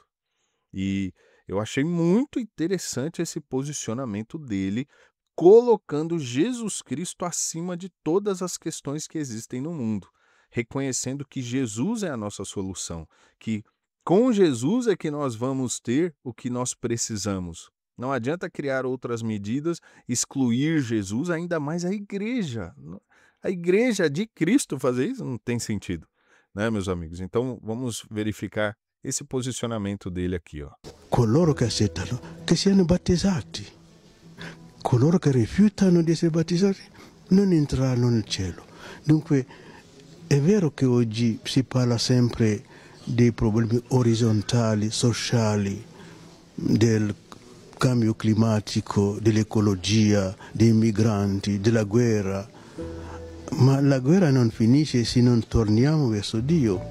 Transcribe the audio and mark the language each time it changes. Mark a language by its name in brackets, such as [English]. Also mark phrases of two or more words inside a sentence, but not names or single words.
[Portuguese] E eu achei muito interessante esse posicionamento dele, colocando Jesus Cristo acima de todas as questões que existem no mundo, reconhecendo que Jesus é a nossa solução, que com Jesus é que nós vamos ter o que nós precisamos. Não adianta criar outras medidas, excluir Jesus, ainda mais a igreja. A igreja de Cristo fazer isso não tem sentido, né, meus amigos? Então vamos verificar esse posicionamento dele aqui, ó. [Italian] Coloro che accettano, che siano battezzati. Coloro che rifiutano di essere battezzati non entreranno nel cielo. Dunque è vero che oggi si parla sempre dei problemi orizzontali, sociali, del cambio climatico, dell'ecologia, dei migranti, della guerra, ma la guerra non finisce se non torniamo verso Dio.